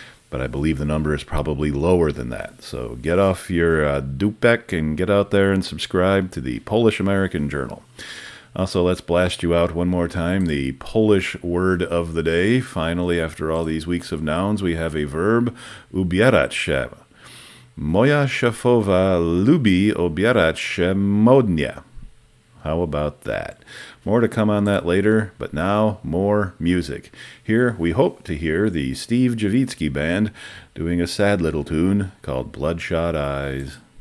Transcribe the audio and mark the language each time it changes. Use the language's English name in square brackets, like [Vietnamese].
[English] But I believe the number is probably lower than that. So get off your dupek and get out there and subscribe to the Polish American Journal. Also, let's blast you out one more time. The Polish word of the day. Finally, after all these weeks of nouns, we have a verb, ubierać się. [Polish] Moja szefowa lubi obierać się modnie. [English] How about that? More to come on that later, but now more music. Here we hope to hear the Steve Javitsky Band doing a sad little tune called Bloodshot Eyes.